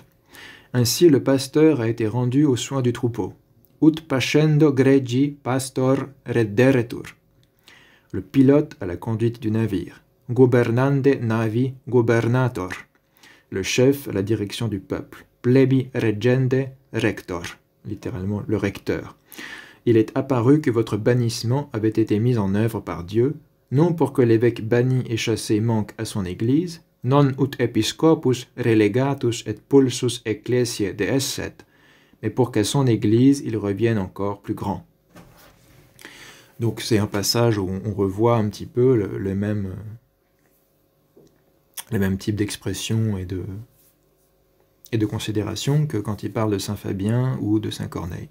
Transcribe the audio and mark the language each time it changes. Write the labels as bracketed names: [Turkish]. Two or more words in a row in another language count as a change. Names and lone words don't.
[French] Ainsi, le pasteur a été rendu aux soins du troupeau. [Latin] Ut pascendo gregi pastor redderetur. [French] Le pilote à la conduite du navire. [Latin] Gobernande navi gobernator. [French] Le chef à la direction du peuple. [Latin] Plebi regende rector. [French] Littéralement, le recteur. Il est apparu que votre bannissement avait été mis en œuvre par Dieu, non pour que l'évêque banni et chassé manque à son église, [Latin] non ut episcopus relegatus et pulsus ecclesiae deesset, [French] mais pour qu'à son église il revienne encore plus grand. Donc c'est un passage où on revoit un petit peu le même type d'expression et de considération que quand il parle de Saint Fabien ou de Saint Corneille.